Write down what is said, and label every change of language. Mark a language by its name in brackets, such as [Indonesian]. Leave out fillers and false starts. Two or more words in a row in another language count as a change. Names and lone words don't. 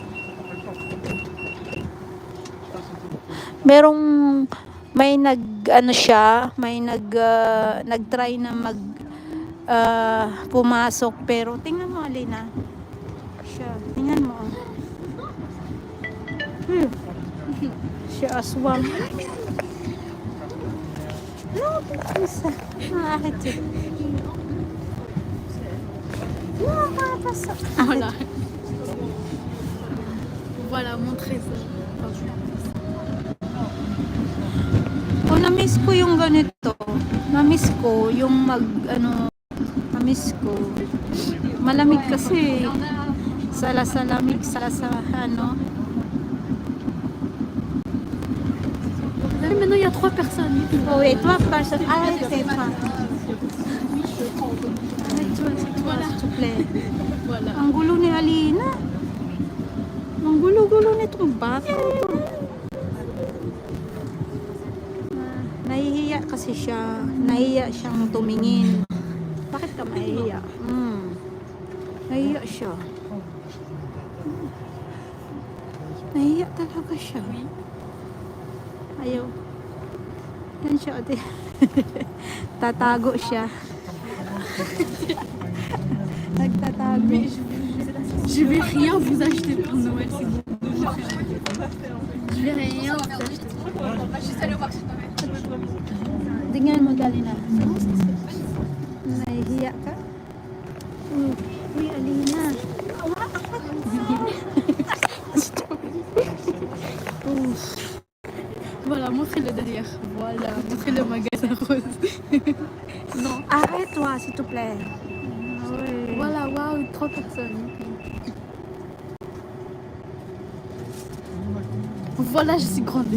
[Filipino] May nag-try na pumasok, pero tingnan mo Alina. Tingnan mo. Siya aswang. No, isa. [French] Voilà. Voilà, mon trésor. [Filipino] Na-miss ko yung ganito. Na-miss ko yung na-miss ko. Malamig kasi. Salamig, [French] Maintenant, il y a 3 personnes. Oui, 3 personnes. Arrête-toi. Voilà. S'il te plaît. Voilà. [Filipino] Ang gulo ni Alina. Ang gulo-gulo nitong bata ito. Nahihiya kasi siya. Nahihiya siyang tumingin. Bakit ka mahihiya? Nahihiya siya. Nahihiya talaga siya. Ayaw. Yan siya. Tatago siya. Nagtatago. [French] Je vais rien vous acheter pour Noël, c'est bon. Je vais rien vous acheter. [Filipino] Tingnan mo Alina. Nahihiya ka? Uy, Alina. [French] Voilà, montrez-le derrière. Voilà, montrez le magasin rose. Non. Arrête-toi, s'il te plaît. Oui. Voilà, waouh, 3 personnes. Voilà, je suis grande.